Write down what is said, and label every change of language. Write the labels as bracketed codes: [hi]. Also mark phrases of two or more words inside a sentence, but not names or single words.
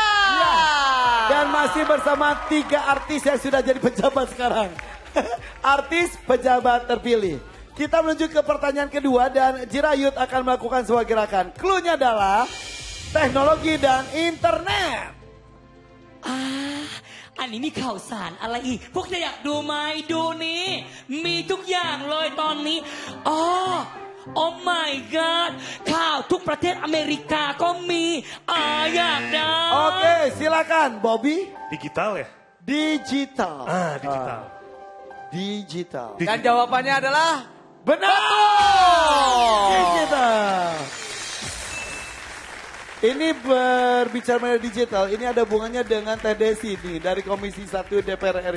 [id] Dan masih bersama 3 artis yang sudah jadi pejabat sekarang. Artis pejabat terpilih. Kita menuju ke pertanyaan kedua dan Jirayut akan melakukan sebuah gerakan. Clue-nya adalah teknologi dan internet. [th] อันนี้มีข่าวสารอะไรอีก พวกเธออยากดูไหมดูนี้ มีทุกอย่างเลยตอนนี้อ๋อ [en] Oh my god [th] ข่าวทุกประเทศอเมริกาก็มีอยากได้ [id] Oke, silakan Bobby. Digital ya? Digital. Digital. Digital. Dan jawabannya adalah Benar. Digital. Ini berbicara mengenai digital, ini ada hubungannya dengan Teh Desi nih dari Komisi 1 DPR RI.